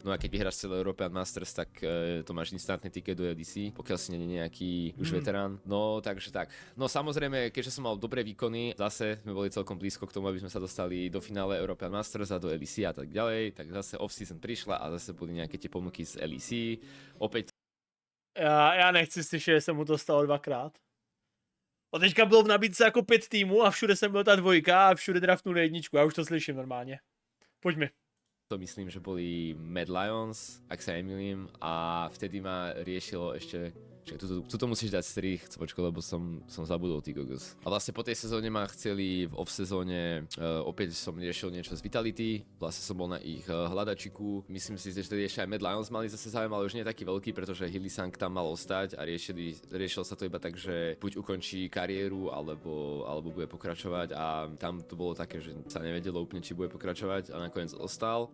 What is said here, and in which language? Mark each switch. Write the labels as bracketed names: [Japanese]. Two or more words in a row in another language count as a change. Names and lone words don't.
[Slovak] No a keď vyhráš celé European Masters, tak to máš instantný ticket do LEC, pokiaľ si nie je nejaký už veterán. No takže tak. No samozrejme, keďže som mal dobré výkony, zase sme boli celkom blízko k tomu, aby sme sa dostali do finále European Masters a do LEC a tak ďalej, tak zase off-season prišla a zase boli nejaké tie ponuky z LEC. [Czech] Opět. Já nechci slyšet, že se mu to stalo dvakrát. A teďka bylo v nabídce jako 5 týmů a všude jsem byl ta 2 a všude draftnuli 1. Já už to slyším normálně. Pojďme. [Slovak] To myslím, že boli Mad Lions, ak sa nemýlim, a vtedy ma riešilo ešte, že tuto musíš dať strich, cvočko, lebo som zabudol, ty kokos. A vlastne po tej sezóne ma chceli v off-sezóne, opäť som riešil niečo z Vitality, vlastne som bol na ich hľadačiku, myslím si, že vtedy ešte aj Mad Lions mali zase záujem, ale už nie taký veľký, pretože Hillisang tam mal ostať a riešil sa to iba tak, že buď ukončí kariéru, alebo bude pokračovať a tam to bolo také, že sa nevedelo úplne, či bude pokračovať a nakoniec ostal.